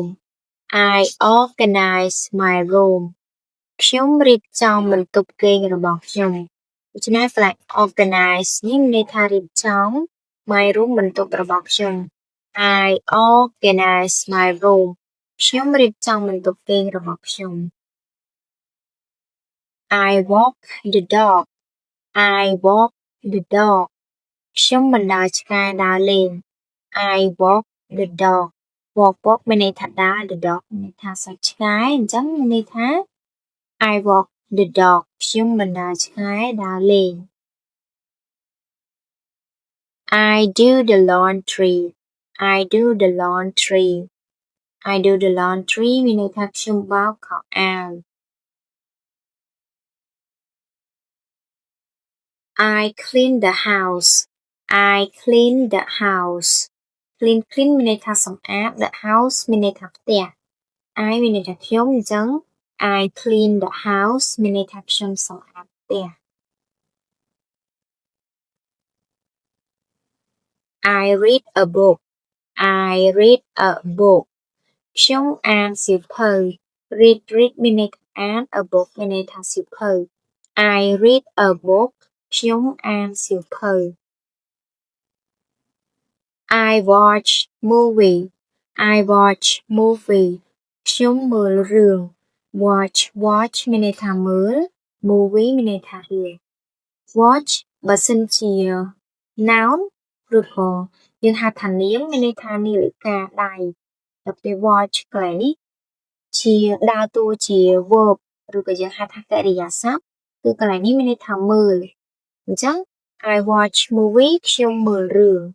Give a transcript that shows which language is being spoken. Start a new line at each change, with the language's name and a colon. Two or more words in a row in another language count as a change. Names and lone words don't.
English: I organize my room.
Khmer: ខ្ញុំរៀបចំបន្ទប់គេងរបស់ខ្ញុំដូច្នេះ organize នេះមានន័យថារៀបចំ
English: my room
Khmer: បន្ទប់របស់ខ្ញុំ
English: I organize my room
Khmer: ខ្ញុំរៀបចំបន្ទប់គេងរបស់ខ្ញុំ
English: I walk the dog. I walk the dog.
Khmer: ខ្ញុំបណ្ដើរឆ្កែដើរលេង
English: I walk the dog.
Khmer: walk មានន័យថាដើរ
English: the dog
Khmer: មានន័យថាសត្វឆ្កែអញ្ចឹងមានន័យថា
English: I walk the dog
Khmer: ខ្ញុំបណ្ដើរឆ្កែដើរលេង
English: I do the laundry. I do the laundry. I do the laundry
Khmer: មានន័យថាខ្ញុំបោកខោអាវ
English: I clean the house. I clean the house. Clean
Khmer: មានន័យថាសម្អាត
English: the house
Khmer: មានន័យថាផ្ទះ
English: I
Khmer: មានន័យថាខ្ញុំអញ្ចឹង
English: I clean the house
Khmer: មានន័យថាខ្ញុំសម្អាតផ្ទះ
English: I read a book. I read a book.
Khmer: ខ្ញុំអានសៀវភៅ read មានន័យថាអាន
English: a book
Khmer: មានន័យថាសៀវភៅ
English: I read a book
Khmer: ខ្ញុំអានសៀវភៅ
English: I watch movie I watch movie
Khmer: ខ្ញុំមើលរឿង watch មានន័យថាមើល movie មានន័យថារឿង watch បើសិនជា noun ឬក៏យើងហៅថានាមមានន័យថានាឡិកាដៃដល់ពេល watch កន្លែងនេះជាដើរតួជា verb ឬក៏យើងហៅថាកិរិយាសព្ទគឺកន្លែងនេះមានន័យថាមើលអញ្ចឹង
English: I watch movie
Khmer: ខ្ញុំមើលរឿង